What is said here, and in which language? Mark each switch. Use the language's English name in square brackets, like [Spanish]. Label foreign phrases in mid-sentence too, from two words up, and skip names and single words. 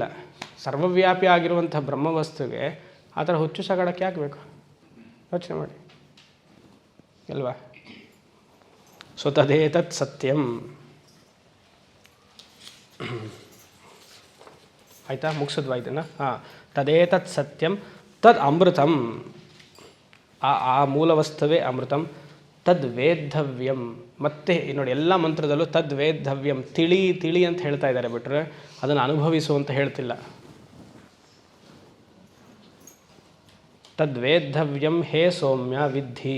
[Kannada] ಸರ್ವವ್ಯಾಪಿ ಆಗಿರುವಂಥ ಬ್ರಹ್ಮವಸ್ತುಗೆ ಆ ಥರ ಹುಚ್ಚು ಸಾಗಾಡೋಕ್ಕೆ ಯಾಕೆ ಬೇಕು? ಯೋಚನೆ ಮಾಡಿ ಅಲ್ವಾ? ಸೊ [Sanskrit] ತದೇತತ್ ಸತ್ಯಂ. [Kannada] ಆಯಿತಾ? ಮುಗಿಸಿದ್ವಾ ಇದನ್ನು? [Sanskrit] ಹಾಂ, ತದೇತತ್ ಸತ್ಯಂ ತದ್ ಅಮೃತಂ. [Kannada] ಆ ಮೂಲ ವಸ್ತುವೇ ಅಮೃತಂ. [Sanskrit] ತದ್ ವೇದ್ಧವ್ಯಂ. [Kannada] ಮತ್ತೆ ನೋಡಿ, ಎಲ್ಲ ಮಂತ್ರದಲ್ಲೂ [Sanskrit] ತದ್ ವೇದ್ಧವ್ಯಂ, [Kannada] ತಿಳಿ ಅಂತ ಹೇಳ್ತಾ ಇದ್ದಾರೆ, ಬಿಟ್ಟರೆ ಅದನ್ನು ಅನುಭವಿಸು ಅಂತ ಹೇಳ್ತಿಲ್ಲ. [Sanskrit] ತದ್ ವೇದ್ಧವ್ಯಂ ಹೇ ಸೌಮ್ಯ ವಿದ್ಧಿ.